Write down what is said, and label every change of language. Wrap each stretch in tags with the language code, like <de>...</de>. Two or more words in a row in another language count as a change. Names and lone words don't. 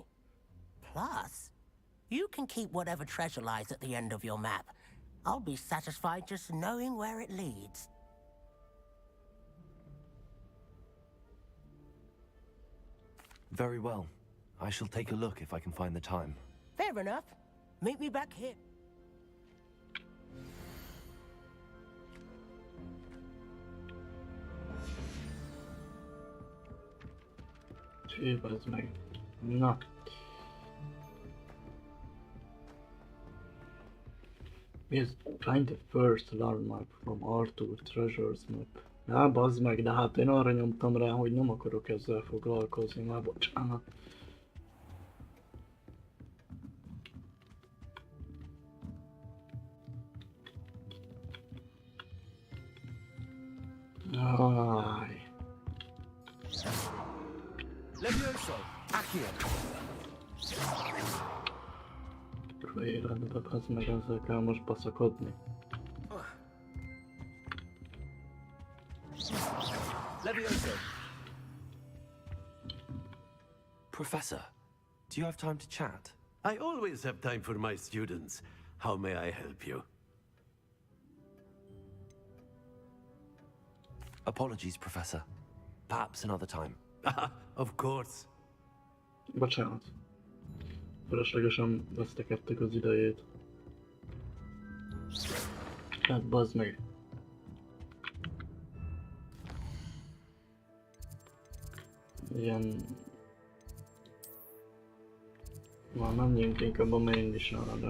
<en>Plus, you can keep whatever treasure lies at the end of your map. I'll be satisfied just knowing where it leads. Very well. I shall take a look if I can find the time. Fair enough. Meet me back here.</en> <hu>Bazd meg. Na.</hu> <en>Is find the first alarm map from Arthur Treasures map.</en> <hu>Á, bazd meg, de hát én arra nyomtam rá, hogy nem akarok ezzel foglalkozni, már bocsánat. Aj. Levioso! Accio! Kurva életbe, bazd meg, ezzel kell most baszakodni. Levioso!</hu> <en>Professor, do you have time to chat? I always have time for my students. How may I help you? Apologies, Professor. Perhaps another time. Of course.</en> <hu>Bocsánat. Fölöslegesen vesztekedtek az idejét. Hát bazd meg. Ilyen... Már menjünk inkább a main missionra.</hu>